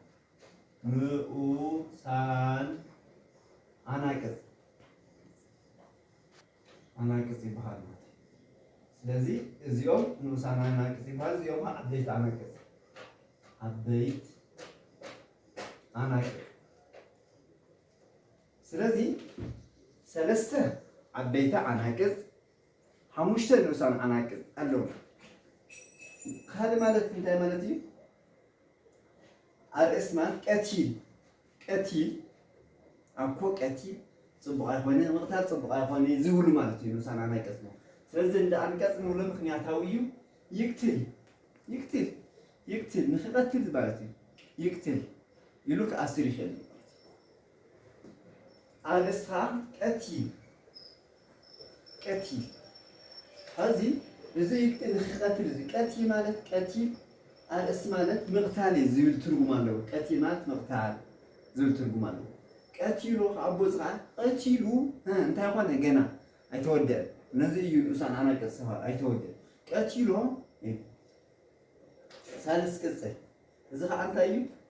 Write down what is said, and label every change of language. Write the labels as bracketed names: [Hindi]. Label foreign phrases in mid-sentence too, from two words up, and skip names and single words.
[Tigrinya] አናቅጽ ይበሃል። ስለዚህ እዚኦም ንኡሳን አናቅጽ ይበሃል። እዚኦም ዓበይት አናቅጽ ስለዚህ ሰለስተ ዓበይተ አናቅጽ ሓሙሽተ ንኡሳን አናቅጽ ኣለዉ። ካሊእ ማለት እንታይ ማለት እዩ? አርእስት ማለት ቀቲል አኮ ቀቲል ጽቡቕ ኣይኮነ ምቕታል ጽቡቕ ኣይኮነ ዝብሉ ማለት እዩ ንኡሳን አናቅጽ ነው። ስለዚህ እንደ አንቀጽ ንብሎ ምክንያታዊ እዩ። ይቅትል ንኽቀትል ማለት እዩ። ይቅትል ኢሉ ክኣስር ይኽእል አርእስት ቀቲል ሕዚ እዚ ይቅትል ንኽቀትል እዚ ቀቲል ማለት ቀቲል አርእስት ማለት ምቕታል ዝብል ትርጉም ኣለዎ። ቀቲል ማለት ምቕታል ዝብል ትርጉም ኣለዎ። ቀቲሉ ከኣቦ ዝኸዓ ቀቲሉ እንታይ ኮነ ገና ኣይተወድአን። ነዚ እዩ ንኡሳን አናቅጽ ዝተባህለ ኣይተወድአን። ቀቲሎ ሳልስ ቅጽል እዚ ከዓ እንታይ እዩ?